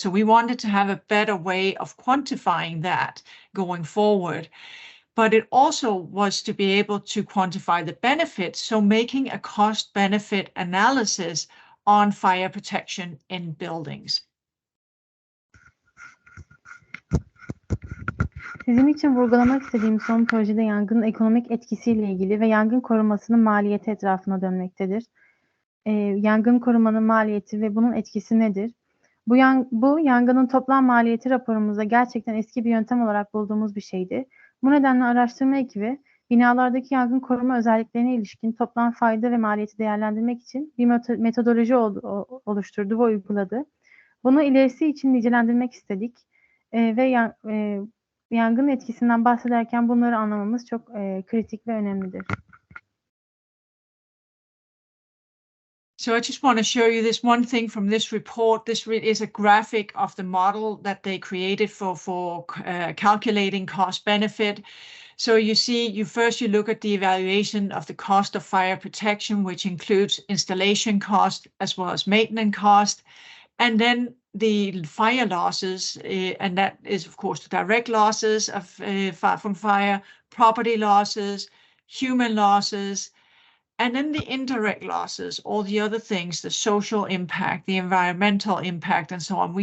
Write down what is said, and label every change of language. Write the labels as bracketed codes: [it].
[en] So we wanted to have a better way of quantifying that going forward. But it also was to be able to quantify the benefits, so making a cost-benefit analysis on fire protection in buildings. [tr] Sizin için vurgulamak istediğim son projede yangının ekonomik etkisiyle ilgili ve yangın korumasının maliyeti etrafına dönmektedir. Yangın korumanın maliyeti ve bunun etkisi nedir? Bu yangının toplam maliyeti raporumuzda gerçekten eski bir yöntem olarak bulduğumuz bir şeydi. Bu nedenle araştırma ekibi binalardaki yangın koruma özelliklerine ilişkin toplam fayda ve maliyeti değerlendirmek için bir metodoloji oluşturdu ve uyguladı. Bunu ilerisi için nicelendirmek istedik ve yangın etkisinden bahsederken bunları anlamamız çok kritik ve önemlidir. [en] So I just want to show you this one thing from this report. This is a graphic of the model that they created for calculating cost benefit. So you see, you look at the evaluation of the cost of fire protection, which includes installation cost as well as maintenance cost, and then the fire losses, and that is of course the direct losses from fire, property losses, human losses, and then the indirect losses, all the other things, the social impact, the environmental impact, and so on.